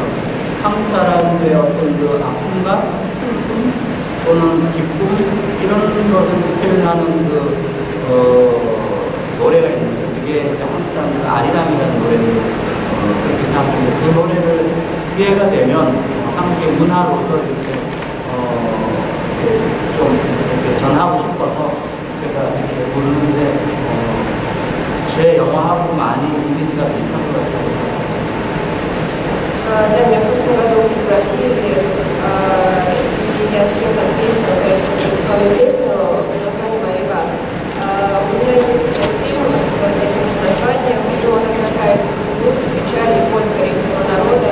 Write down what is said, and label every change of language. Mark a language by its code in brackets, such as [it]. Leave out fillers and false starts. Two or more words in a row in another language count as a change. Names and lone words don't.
[ko] 한국 사람들의 어떤 아픔과 슬픔 또는 기쁨 이런 것을 표현하는 노래가 있는데, 그게 이제 한국 사람들은 아리랑이라는 노래를 그렇게 생각하는데, 그 노래를 기회가 되면 한국의 문화로서 이렇게 좀 이렇게 전하고 싶어서 제가 이렇게 부르는데, 제 영화하고 많이 이미지가 비슷한 것 같아요. [ru] Да, меня в прошлом году пригласили, и я спела там песню, конечно, традиционную песню под названием «Арива». У меня есть фильм с таким же названием, и он отражает грусть, печаль и боль корейского народа.